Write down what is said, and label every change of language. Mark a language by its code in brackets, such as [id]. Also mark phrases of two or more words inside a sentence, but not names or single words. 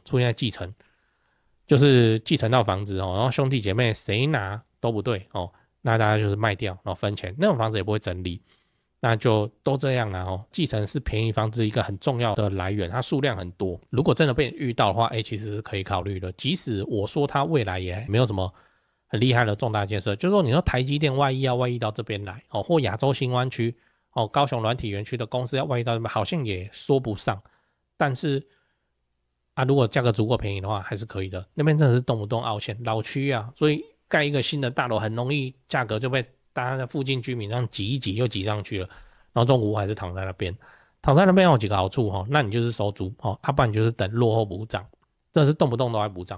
[zh] 出現在繼承，就是繼承到房子哦，然後兄弟姐妹誰拿都不對哦，那大家就是賣掉，然後分錢，那種房子也不會整理，那就都這樣啦哦。繼承是便宜房子一個很重要的來源，它數量很多，如果真的被遇到的話，其實是可以考慮的。即使我說它未來也沒有什麼很厲害的重大建設，就是說你說台積電外溢到這邊來哦，或亞洲新灣區哦，高雄軟體園區的公司要外溢到這邊，好像也說不上。但是啊，如果價格足夠便宜的話，還是可以的。那邊真的是動不動凹陷，老區啊，所以蓋一個新的大樓很容易價格就被大家的附近居民這樣擠一擠又擠上去了，然後中古屋還是躺在那邊，躺在那邊有幾個好處哦，那你就是收租哦，不然你就是等落後補漲，真的是動不動都在補漲。